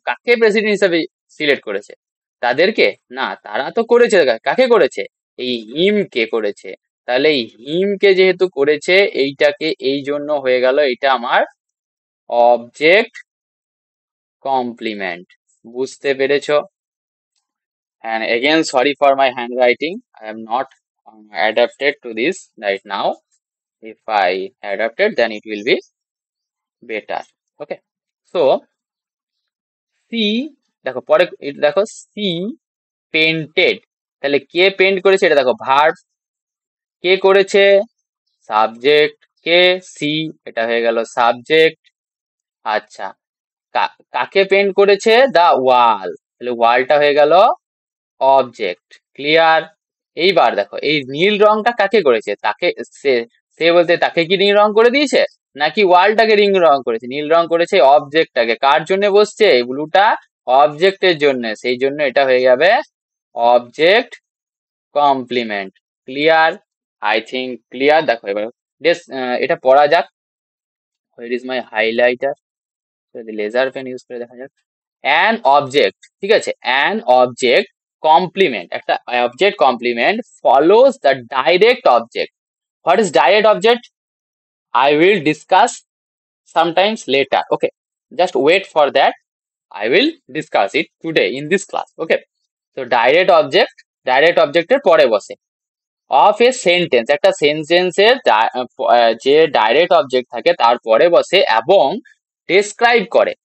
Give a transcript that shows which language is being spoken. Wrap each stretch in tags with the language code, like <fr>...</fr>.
<bn>কাকে প্রেসিডেন্ট হিসাবে সিলেক্ট করেছে? তাদেরকে না, তারা তো করেছে, কাকে করেছে? এই হিম কে করেছে। তাহলে এই হিম কে যেহেতু করেছে, এইটাকে এই জন্য হয়ে গেল এটা আমার অবজেক্ট কমপ্লিমেন্ট। বুঝতে পেরেছো?</bn> <en>And again, sorry for my handwriting. I am not adapted to this right now. If I adapted, then it will be better. Okay.</en> <bn>So, C, দেখো পরে দেখো সি পেন্টেড, তাহলে কে পেন্ট করেছে? এটা দেখো ভার্ব, কে করেছে? সাবজেক্ট, কে? সি, এটা হয়ে গেল সাবজেক্ট। আচ্ছা, কাকে পেন্ট করেছে? দা ওয়াল, তাহলে ওয়ালটা হয়ে গেল অবজেক্ট। ক্লিয়ার? এইবার দেখো এই নীল রংটা কাকে করেছে? তাকে, সে, সে বলতে তাকে কি নীল রং করে দিয়েছে, নাকি ওয়ালটাকে নীল রং করেছে? নীল রং করেছে অবজেক্টটাকে। কার জন্য বসছে ব্লুটা? অবজেক্টের জন্য, সেই জন্য এটা হয়ে যাবে object complement. Clear?</bn> <en>I think clear.</en> <bn>দেখো এবার এটা পড়া যাক।</bn> <en>Where is my highlighter?</en> <bn>যদি লেজার পেন ইউজ করে দেখা যাক।</bn> <en>an object,</en> <bn>ঠিক আছে,</bn> <en>An object complement, একটা object complement follows the direct object. What is direct object? I will discuss sometimes later. Okay, just wait for that. I will discuss it today in this class. Okay, so direct object</en> <bn>এর পরে বসে। Of a sentence, একটা সেন্টেন্সের যে direct object থাকে তার পরে বসে এবং ডেসক্রাইব করে।</bn>